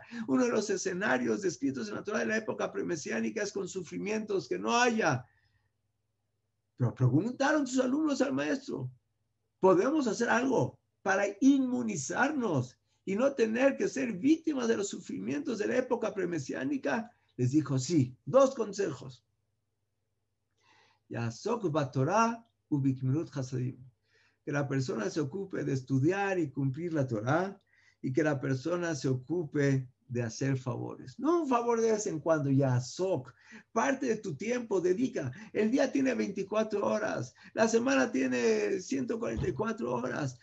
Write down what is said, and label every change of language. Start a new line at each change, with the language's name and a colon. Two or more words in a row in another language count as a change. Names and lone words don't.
Spanish: Uno de los escenarios descritos en la Torah de la época premesiánica es con sufrimientos que no haya. Pero preguntaron sus alumnos al maestro, ¿podemos hacer algo para inmunizarnos y no tener que ser víctimas de los sufrimientos de la época premesiánica? Les dijo, sí, dos consejos.
Hebrew: יעסוק בתורה ובגמילות חסדים.
Spanish: Que la persona se ocupe de estudiar y cumplir la Torah, y que la persona se ocupe de hacer favores. No un favor de vez en cuando, Yasok. Parte de tu tiempo dedica. El día tiene 24 horas, la semana tiene 144 horas.